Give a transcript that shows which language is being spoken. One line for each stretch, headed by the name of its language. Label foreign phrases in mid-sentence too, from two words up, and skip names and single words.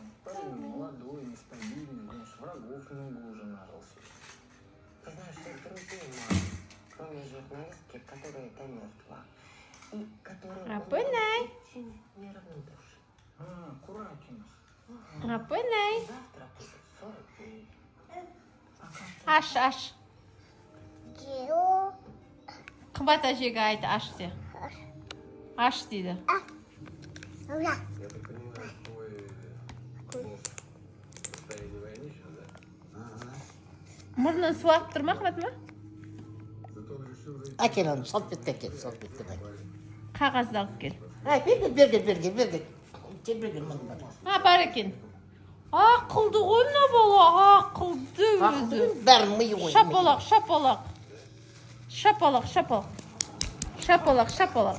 Russian: Парень молодой, нестабильный, муж, врагов много уже нажился. Ты знаешь, что друзей мало, кроме журналистки, которая это мертва. И которая Апынай. очень неравнодушна. Куракина. Апынай. Завтра будет 40 дней.
Kazakh: Аш. Қымбат әжеге айт, аш де. Аш дейді.
Russian: Я так понимаю, твой босс в состоянии войны сейчас, да?
Kazakh: Мұрнын суағып тұрма, Қымбат ма?
Russian: Зато он решил зайти.
Kazakh: Әкел оны, салт бетті әкел, салт бетті әкел. Қағазды алып кел. Берген. Сен берген мұны. Бар екен. Ақылды ғой мына бала, ақылды өзі. Бәрін миы ғой. Шапалақ.